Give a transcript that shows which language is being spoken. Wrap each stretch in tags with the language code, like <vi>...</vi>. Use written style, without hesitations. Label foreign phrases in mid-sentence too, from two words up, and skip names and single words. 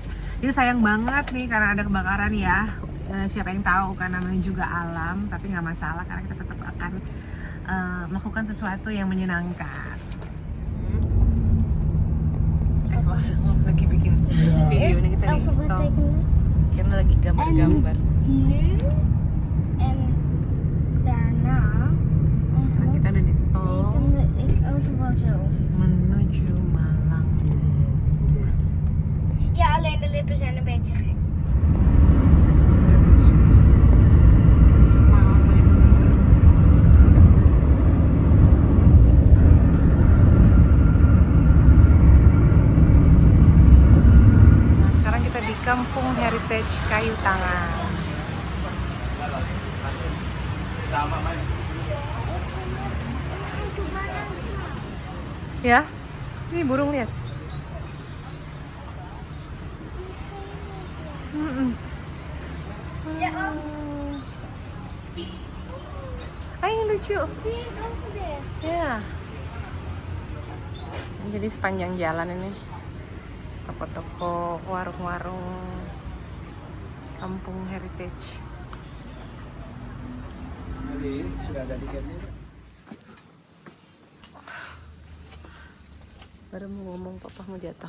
<id>Ini sayang banget nih karena ada kebakaran ya. Siapa yang tahu kan, namanya juga alam, tapi nggak masalah karena kita tetap akan melakukan sesuatu yang menyenangkan. Lagi bikin video ini kita di tol, karena lagi gambar-gambar.</id> <nl>Nu en daarna</nl> <id>Sekarang kita ada di tol</id> <nl>tekende ik overal zo.</nl> <id>menuju Malang.</id> <nl>Ja, alleen de lippen zijn een beetje gek.</nl> <id>Masuk Malang ya. Nah sekarang kita di Kampung Heritage Kayu Tangan. Ya, ini burung lihat.</id> <nl>Ja, ook.</nl> <id>Ay, lucu.</id> <nl>Die is</nl> <en>over there.</en> <id>Ya. Jadi sepanjang jalan ini toko-toko, warung-warung Kampung Heritage. Sudah ada tiketnya. Baru mau ngomong papa mau jatuh.</id>